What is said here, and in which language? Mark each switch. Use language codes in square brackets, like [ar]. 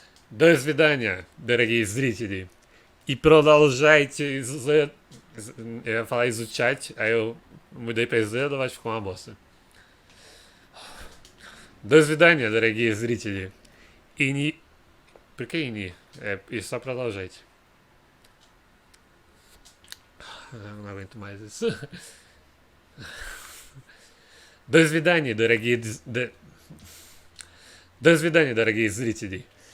[ru] До свидания, дорогие зрители. И продолжайте я [pt] falar изучать, aí eu mudei pra исследовать, ficou uma bosta. [ru] До свидания, дорогие зрители. И не... [pt] Por que [ru] и не? И só продолжайте. [pt] Não aguento mais isso. [ru] До свидания, До свидания, дорогие зрители.